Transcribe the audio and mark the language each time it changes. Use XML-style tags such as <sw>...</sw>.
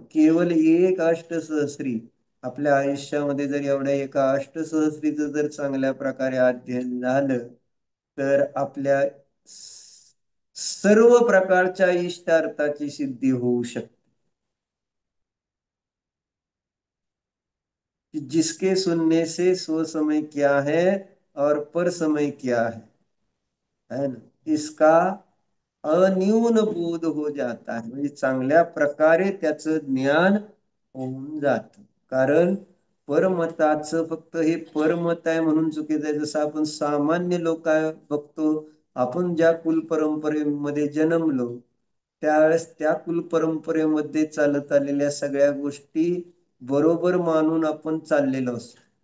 <mr>केवळ एक अष्टसहस्री, आपल्या आयुष्यामध्ये जर एवढ्या एका अष्टसहस्रीचं जर चांगल्या प्रकारे अध्ययन झालं, तर आपल्या सर्व प्रकारच्या इष्टार्थाची सिद्धी होऊ शकते.</mr> <hi>कि जिसके सुनने से स्व समय क्या है और पर समय क्या है ना, इसका अन्यून बोध हो जाता है.</hi> <mr>म्हणजे चांगल्या प्रकारे त्याचं ज्ञान होऊन जात. कारण परमताचं फक्त हे परमत आहे म्हणून चुकीचं आहे. जसं आपण सामान्य लोक बघतो, आपण ज्या कुल परंपरेमध्ये जन्मलो, त्यावेळेस त्या कुल परंपरेमध्ये चालत आलेल्या सगळ्या गोष्टी बरोबर मानून आपण चाललेलो असतो.</mr>